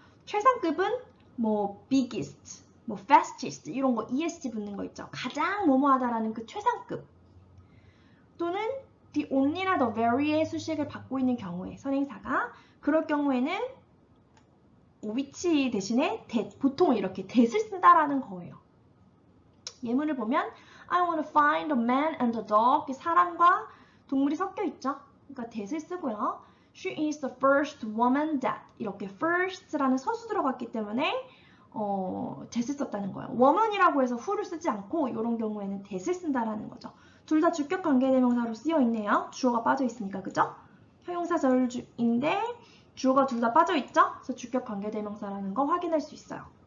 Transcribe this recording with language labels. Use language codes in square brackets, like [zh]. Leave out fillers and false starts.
[ko] 최상급은 biggest, fastest 이런 거 ESG 붙는 거 있죠. 가장 뭐뭐하다라는 그 최상급. 또는 [en] the only [ko] 나 [en] the very [ko] 의 수식을 받고 있는 경우에 선행사가 그럴 경우에는 which 대신에 that, 보통 이렇게 that을 쓴다라는 거예요. 예문을 보면 [en] I want to find the man and the dog. [ko] 사람과 동물이 섞여 있죠. 그러니까 that을 쓰고요. [en] She is the first woman that. [ko] 이렇게 first라는 서수 들어갔기 때문에 that을 썼다는 거예요. woman이라고 해서 who를 쓰지 않고 이런 경우에는 that을 쓴다라는 거죠. 둘 다 주격 관계대명사로 쓰여 있네요. 주어가 빠져 있으니까 그죠? 형용사절인데 주어가 둘 다 빠져있죠? 그래서 주격 관계대명사라는 거 확인할 수 있어요.